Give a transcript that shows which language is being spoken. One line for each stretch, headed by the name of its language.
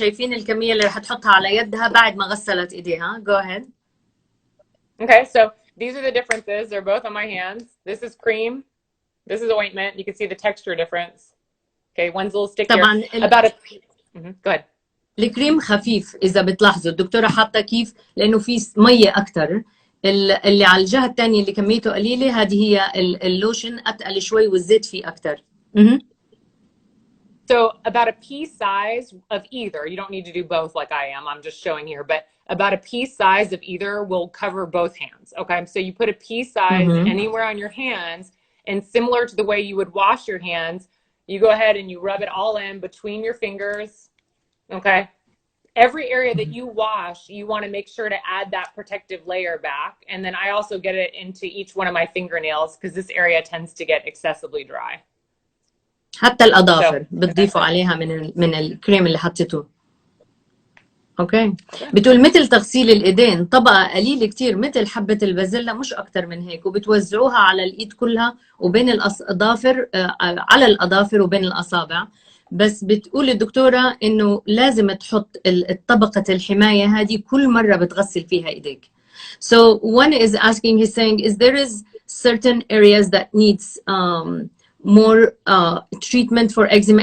Arabic: شايفين الكمية اللي رح تحطها على يدها بعد ما غسلت ايديها.
English: Go ahead. Okay, so these are the differences. They're both on my hands. This is cream. This is ointment. You can see the texture difference. Okay, one's a little stickier. About a go ahead.
Arabic: الكريم خفيف اذا بتلاحظوا الدكتورة حاطة كيف لانه في مية اكتر. اللي على الجهة الثانية اللي كميته قليلة هذه هي اللوشن اتقل شوي والزيت فيه اكتر.
English: So about a pea size of either. You don't need to do both like I am. I'm just showing here, but about a pea size of either will cover both hands. Okay, so you put a pea size anywhere on your hands, and similar to the way you would wash your hands, you go ahead and you rub it all in between your fingers. Okay, every area that you wash, you want to make sure to add that protective layer back. And then I also get it into each one of my fingernails because this area tends to get excessively dry.
Arabic: حتى الأظافر بتضيفوا عليها من الكريم اللي حطيته. اوكي بتقول مثل تغسيل الايدين طبقة قليلة كتير مثل حبة البازيلا مش أكتر من هيك وبتوزعوها على الإيد كلها وبين الأظافر على الأظافر وبين الأصابع. بس بتقول الدكتورة إنه لازم تحط طبقة الحماية هذه كل مرة بتغسل فيها إيديك.
English: So one is asking, he's saying, is there is certain areas that needs more treatment for eczema?